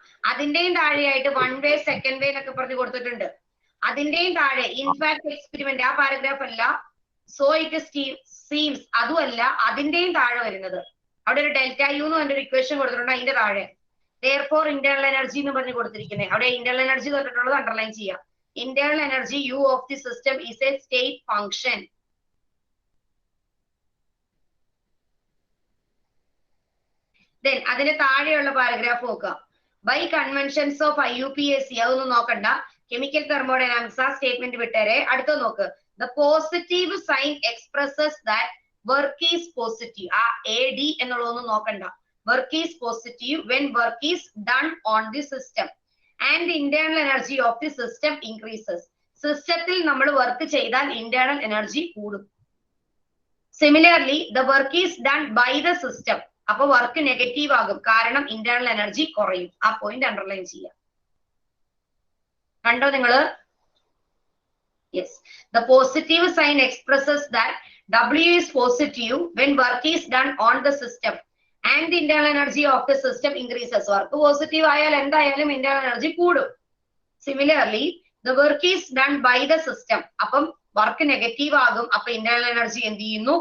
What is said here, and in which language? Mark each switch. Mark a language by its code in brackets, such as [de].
[ml] അതിന്റെയും താഴെയായിട്ട് 1 way 2nd way എന്നൊക്കെ പറഞ്ഞു കൊടുത്തിട്ടുണ്ട്. അതിന്റെയും താഴെ ഇൻഫാക്ട് എക്സ്പെരിമെന്റ് ആ പാരഗ്രാഫ് അല്ല, [en] so it seems [ml] അതുമല്ല, അതിന്റെയും താഴെ വരുന്നത് അവിടെ ഒരു ഡെൽറ്റ യു എന്ന് പറഞ്ഞൊരു ഇക്വേഷൻ കൊടുത്തിട്ടുണ്ട്. അതിന്റെ താഴെ therefore ഇന്റേണൽ എനർജി എന്ന് പറഞ്ഞു കൊടുത്തിരിക്കുന്നത്. അവിടെ ഇന്റേണൽ എനർജി തൊട്ടിട്ടുള്ളത് അണ്ടർലൈൻ ചെയ്യാം. [en] Internal energy U of the system is a state function. [ml] Then അതിന് താഴെയുള്ള പാരഗ്രാഫ് നോക്കുക. By conventions of IUPAC അതൊന്നും നോക്കണ്ട. കെമിക്കൽ തെർമോഡൈനാമിക്സ് ആ സ്റ്റേറ്റ്മെന്റ് വിട്ടേരെ. അടുത്ത നോക്ക്. [en] The positive sign expresses that work is positive. [ml] ആ AD എന്നുള്ളതൊന്നും നോക്കണ്ട. [en] Work is positive when work is done on the system. And the internal energy of the system increases. [ml] സിസ്റ്റത്തിൽ നമ്മൾ വർക്ക് ചെയ്താൽ internal energy കൂടും. [en] Similarly the work is done by the system. [ml] അപ്പൊ work negative ആകും, കാരണം internal energy കുറയും. ആ point underline ചെയ്യാം. കണ്ടോ നിങ്ങള്? Yes. [en] The positive sign expresses that W is positive when work is done on the system. And the internal energy of the system increases. [ml] Work positive ആയാൽ എന്തായാലും internal energy കൂടും. [en] Similarly, the work is done by the system. [ml] അപ്പം work negative ആകും, അപ്പൊ internal energy എന്ത് ചെയ്യുന്നു?